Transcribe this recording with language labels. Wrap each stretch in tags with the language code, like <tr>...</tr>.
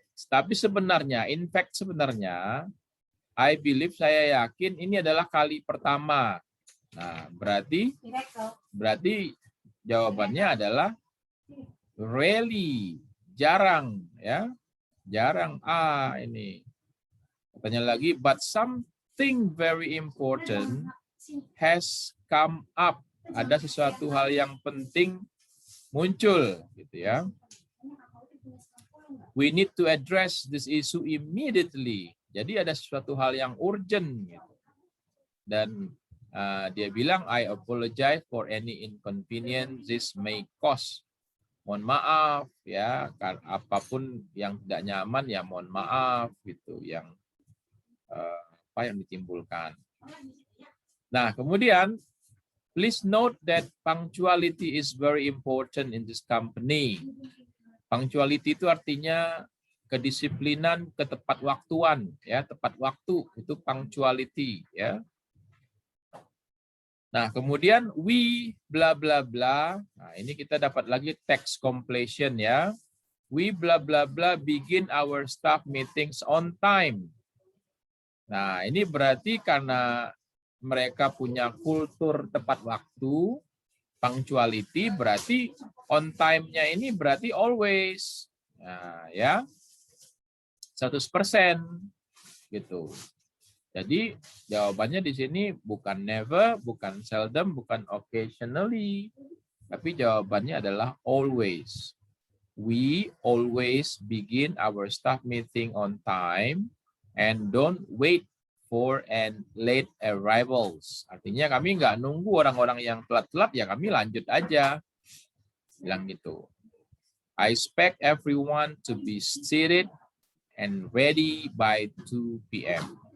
<id>Tapi sebenarnya,</id> <en>in fact</en> <id>sebenarnya,</id> <en>I believe,</en> <id>saya yakin ini adalah kali pertama. Nah, berarti jawabannya adalah rarely, jarang ya. Jarang. Ini. Katanya lagi,</id> <en>but something very important has come up.</en> <id>Ada sesuatu hal yang penting muncul gitu ya.</id> <en>We need to address this issue immediately.</en> <id>Jadi ada sesuatu hal yang urgent gitu. Dan dia bilang,</id> <en>I apologize for any inconvenience this may cause.</en> <id>Mohon maaf ya, apapun yang tidak nyaman ya mohon maaf gitu, yang apa yang ditimbulkan. Nah, kemudian</id> <en>please note that punctuality is very important in this company.</en> <id>Punctuality itu artinya kedisiplinan, ketepat waktuan ya, tepat waktu itu punctuality ya. Nah, kemudian</id> <en>we bla bla bla.</en> <id>Nah, ini kita dapat lagi text completion ya.</id> <en>We bla bla bla begin our staff meetings on time.</en> <id>Nah, ini berarti karena mereka punya kultur tepat waktu, punctuality, berarti on time-nya ini berarti always. Nah, ya. 100% gitu. Jadi jawabannya di sini bukan never, bukan seldom, bukan occasionally, tapi jawabannya adalah always.</id> <en>We always begin our staff meeting on time and don't wait for and late arrivals.</en> <id>Artinya kami nggak nunggu orang-orang yang telat-telat, ya kami lanjut aja. Bilang gitu.</id> <en>I expect everyone to be seated and ready by 2 p.m.</en>